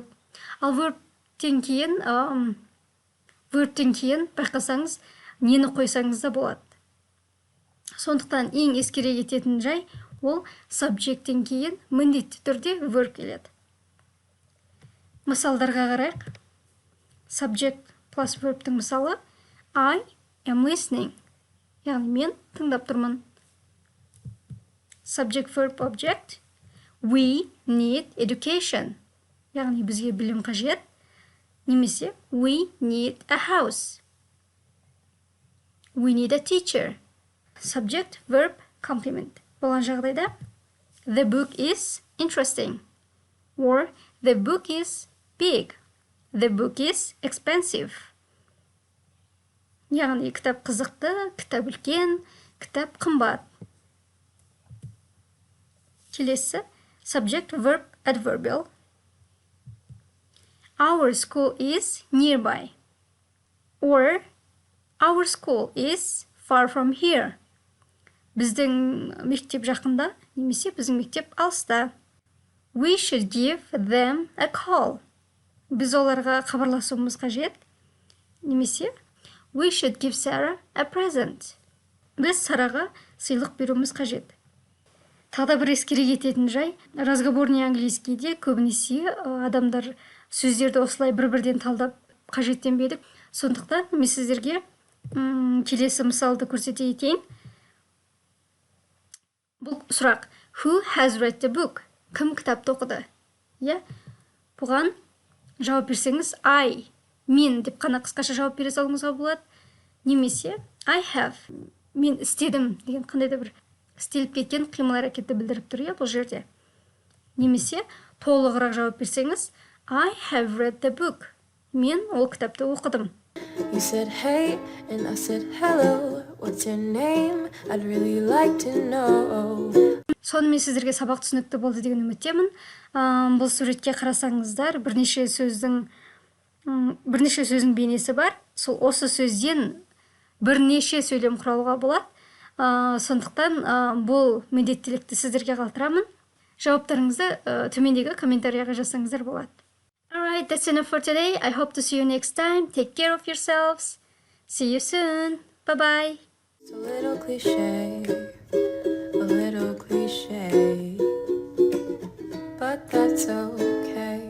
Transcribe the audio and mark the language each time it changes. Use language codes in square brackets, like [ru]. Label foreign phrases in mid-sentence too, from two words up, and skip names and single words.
[kk] Ал verbтен кейін байқасаңыз нені қойсаңыз да болады. Сондықтан ең ескере кететін жай ол subjecттен кейін міндетті түрде verb келеді. Мысалдарға қарайық. [en] Subject plus verbтің мысалы I am listening. [kk] Яғни мен тыңдап тұрмын. [en] Subject verb object we need education. [kk] Яғни бізге білім қажет. Немесе [en] we need a house. We need a teacher. Subject, verb, complement. [kk] Болған жағдайда [en] the book is interesting. Or the book is big. The book is expensive. [kk] Яғни кітап қызықты, кітап үлкен, кітап қымбат. [en] Келесі subject, verb, adverbial. Our school is nearby. Or our school is far from here. [kk] Біздің мектеп жақында, немесе біздің мектеп алыста. [en] We should give them a call. [kk] Біз оларға хабарласуымыз қажет. [en] Немесе we should give Sarah a present. [kk] Біз Сараға сыйлық беруіміз қажет. Тағы бір ескере кететін жай, [ru] разговорный английскийде [kk] көбінесе адамдар сөздерді осылай бір-бірден талдап қажеттенбеді. Сондықтан мен сіздерге келесі мысалды көрсете кетейін. Бұл сұрақ [en] Who has read the book? [kk] Кім кітапты оқыды? Бұған жауап берсеңіз I, мен деп қана қысқаша жауап бере салуыңызға болады. Немесе [en] I have, [kk] мен істедім деген қандай да бір істеліп кеткен қимыл әрекетті білдіріп тұр бұл жерде. Немесе толығырақ жауап берсеңіз [en] I have read the book. [kk] Мен ол кітапты оқыдым. [en] You said hey and I said hello. What's your name? I'd really like to know. [kk] Сонымен сіздерге сабақ түсінікті болды деген үміттемін. Бұл суретке қарасаңыздар, бірнеше сөздің бейнесі бар. Сол осы сөзден бірнеше сөйлем құралуға болады. Сондықтан бұл міндеттілікті сіздерге қалдырамын. Жауаптарыңызды төмендегі комментарияға жазсаңыздар болады. [en] Alright, that's enough for today. I hope to see you next time. Take care of yourselves. See you soon. Bye-bye. It's a little cliche, but that's okay.